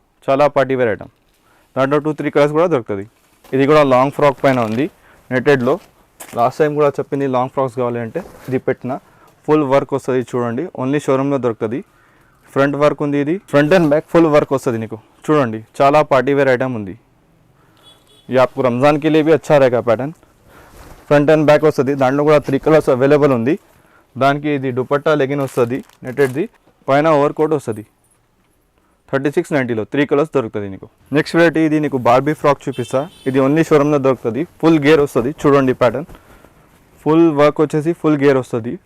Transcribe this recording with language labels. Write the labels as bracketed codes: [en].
[te] చాలా party wear item, దాంట్లో 2-3 colours కూడా దొరుకుతుంది. ఇది కూడా లాంగ్ ఫ్రాక్ పైన ఉంది నెట్టెడ్లో. లాస్ట్ టైం కూడా చెప్పింది లాంగ్ ఫ్రాక్స్ కావాలి అంటే ఇది పెట్టిన. ఫుల్ వర్క్ వస్తుంది చూడండి, ఓన్లీ షోరూంలో దొరుకుతుంది. ఫ్రంట్ వర్క్ ఉంది, ఇది front and back full work వస్తుంది నీకు. చూడండి చాలా పార్టీ వేర్ ఐటమ్ ఉంది, [hi] ये आपको रमज़ान के लिए भी अच्छा रहेगा पैटर्न. [te] ఫ్రంట్ అండ్ బ్యాక్ వస్తుంది, దాంట్లో కూడా 3 కలర్స్ అవైలబుల్ ఉంది. దానికి ఇది దుపట్టా లెగిన్ వస్తుంది నెట్టెడ్ది, పైన ఓవర్ కోట్ వస్తుంది. 3690లో 3 కలర్స్ దొరుకుతుంది నీకు. నెక్స్ట్ వెరైటీ ఇది నీకు బార్బీ ఫ్రాక్ చూపిస్తా. ఇది ఓన్లీ షోరూంలో దొరుకుతుంది, ఫుల్ గేర్ వస్తుంది. చూడండి ప్యాటర్న్, ఫుల్ వర్క్ వచ్చేసి ఫుల్ గేర్ వస్తుంది.